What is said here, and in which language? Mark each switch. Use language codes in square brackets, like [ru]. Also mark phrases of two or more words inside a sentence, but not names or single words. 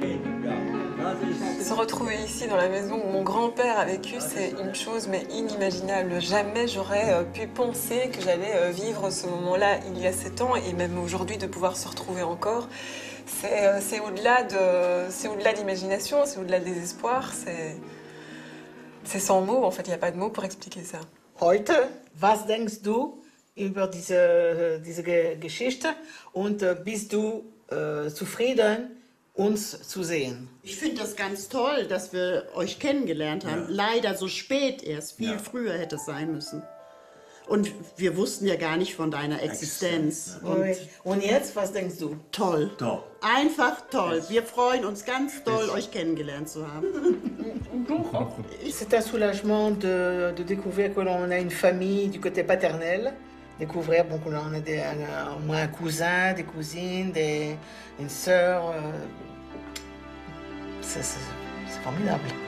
[fr] Se retrouver ici dans la maison où mon grand-père a vécu, c'est une chose mais inimaginable. Jamais j'aurais pu penser que j'allais vivre ce moment-là il y a 7 ans et même aujourd'hui de pouvoir se retrouver encore. C'est au-delà de l'imagination, c'est au-delà des espoirs, c'est sans mots en fait, il n'y a pas de mots pour expliquer ça. [de] Heute, was denkst du über diese Geschichte und bist du zufrieden uns zu sehen. Ich finde das ganz toll, dass wir euch kennengelernt haben. Leider so spät erst, viel früher hätte es sein müssen. Und wir wussten ja gar nicht von deiner Existenz. Und jetzt, was denkst du? Toll. Einfach toll. Wir freuen uns ganz doll, euch kennengelernt zu haben. [fr] C'est un soulagement de découvrir que l'on a une famille du côté paternel. Découvrir bon, que l'on a au moins un cousin, des cousines, une sœur. C'est formidable.